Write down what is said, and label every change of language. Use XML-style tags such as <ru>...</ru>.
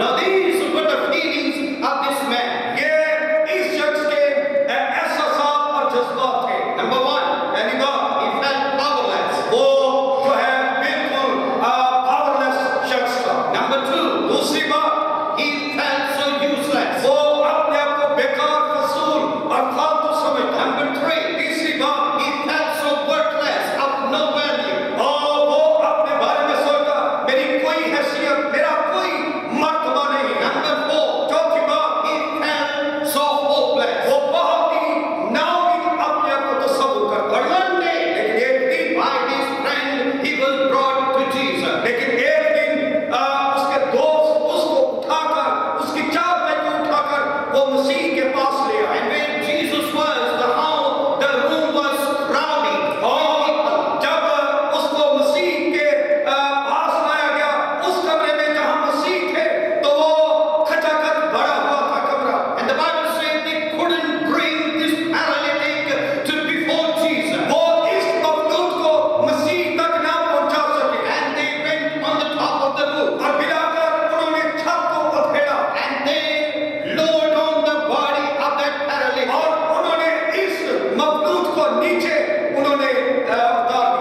<en>Now these were the feelings of this man.</en> <hi>ये इस शख्स के एहसासात और जज्बात थे।</hi> <en>Number one,</en> <hi>पहली बात,</hi> <en>he felt powerless.</en> <hi>वो जो है बिल्कुल पावरलेस शख्स था।</hi> <en>Number two,</en> <hi>दूसरी बात,</hi> <en>he felt so useless.</en> <hi>वो अपने आप को बेकार, फजूल और फालतू समझता।</hi> <en>Number three,</en> <hi>तीसरी बात,</hi> <en>he felt so worthless, of no value.</en> <hi>और वो अपने बारे में सोचता मेरी कोई हैसियत, मेरा कोई मर्तबा नहीं है।</hi> <en>Number four,</en> <hi>चौथी बात,</hi> <en>he felt so hopeless.</en> <hi>वो बहुत ही नाउमीद अपने आप को तस्वुर करता।</hi> <en>But one day,</en> <hi>लेकिन एक दिन</hi> <en>by his friend, he was brought to Jesus.</en> <hi>लेकिन एक दिन उसके दोस्त उसको उठाकर उसकी चादर को उठाकर वो मसीह के पास ले आए।</hi> <en>And when Jesus was, the room was crowded.</en> <hi>और जब उसको मसीह के पास लाया गया, उस कमरे में जहां मसीह थे तो वो खचाखच भरा हुआ था कमरा।</hi> <en>And the Bible said they couldn't bring this paralytic to before Jesus.</en> <hi>वो इस मखलूक को मसीह तक ना पहुंचा सके</hi> <en>And they went on the top of the roof.</en> <hi>और बिलाकर उन्होंने छत को उधेड़ा</hi> <en>And they lowered on the body of that paralytic.</en> <hi>और उन्होंने इस मखलूक को नीचे उन्होंने उतार दिया।</hi>